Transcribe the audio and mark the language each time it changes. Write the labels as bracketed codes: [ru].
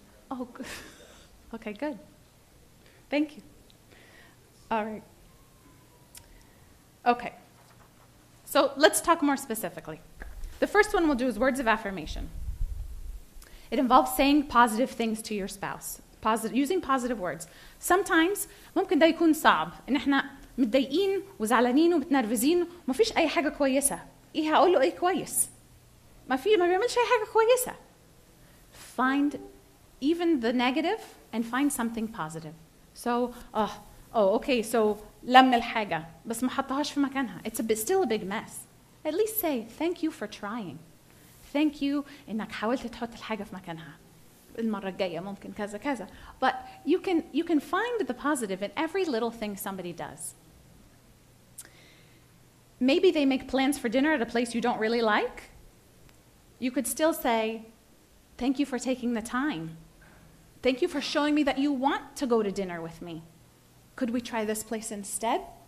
[en] Oh, good. Okay, good. Thank you. All right. Okay. So let's talk more specifically. The first one we'll do is words of affirmation. It involves saying positive things to your spouse, using positive words. Sometimes [ar] ممكن ده يكون صعب إن إحنا متضايقين وزعلانين ومتنرفزين وما فيش أي حاجة كويسة. إيه هقول له إيه كويس؟ ما بيعملش أي حاجة كويسة. [en] Find even the negative and find something positive. [ar] So, okay, so لم الحاجة بس ما حطهاش في مكانها. [en] It's still a big mess. At least say thank you for trying. Thank you [ar] إنك حاولت تحط الحاجة في مكانها. المرة الجاية ممكن كذا كذا. [en] But you can find the positive in every little thing somebody does. Maybe they make plans for dinner at a place you don't really like. You could still say, thank you for taking the time. Thank you for showing me that you want to go to dinner with me. Could we try this place instead?